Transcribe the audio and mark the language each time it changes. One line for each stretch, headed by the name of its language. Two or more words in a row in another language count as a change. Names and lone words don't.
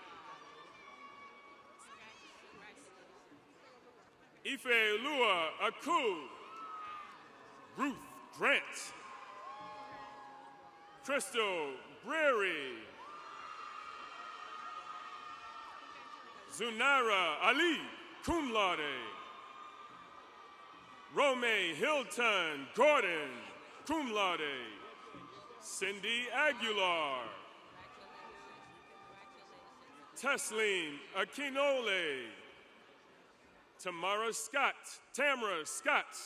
English: Ife Lua Aku. Ruth Grant. Crystal Breary. Zunaira Ali,
Latin: cum laude. Rome Hilton Gordon, cum laude.
English: Cindy Aguilar. Tesleen Akinole. Tamara Scott.